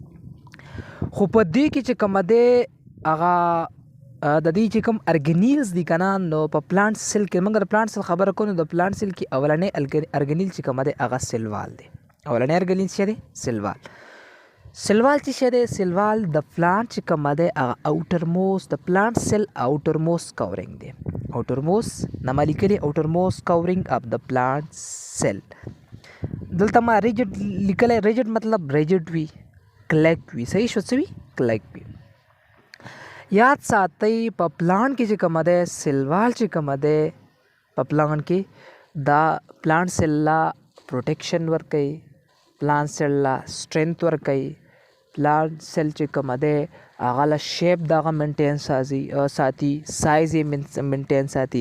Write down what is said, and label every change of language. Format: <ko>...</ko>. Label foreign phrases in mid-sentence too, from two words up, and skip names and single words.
<ps>خو په دې کې چې کومه دی هغه د دې چې کوم ارګانیلز دي که نه، نو په</ps> <en>plant cell</en> <ps>کې موږ د</ps> <en>plant cell</en> <ps>خبره کوو. نو د</ps> <en>plant cell</en> <ps>کې اولنی ارګانیل چې کومه دی هغه سیلوال دی. اولنی ارګانیل څه دی؟ سیلوال. سیلوال څه شی دی؟ سیلوال د پلانټ چې کومه دی هغه</ps> <en>outer most</en> <ps>د</ps> <en>plant cell outer most covering</en> <ps>دی.</ps> <en>outer most</en> <ps>نما لیکلی</ps> <en>outer most covering of the plant cell.</en> <ps>دلته ما rigid لیکلی. rigid مطلب rigid وي، کلک وي. صحیح شو. څه وي؟ کلک وي. یاد ساتئ په پلانټ کې چې کومه دی سیلوال چې کومه دی په پلانټ کې دا</ps> <en>plant cell</en> <ps>لا پروټیکشن ورکوي،</ps> <en>plant cell</en> <ps>لا سټرینث ورکوي،</ps> <en>plant cell</en> <ps>چې کومه دی هغه له شیپ دغه مینټین ساتي، سایز یې مینټین ساتي.</ps>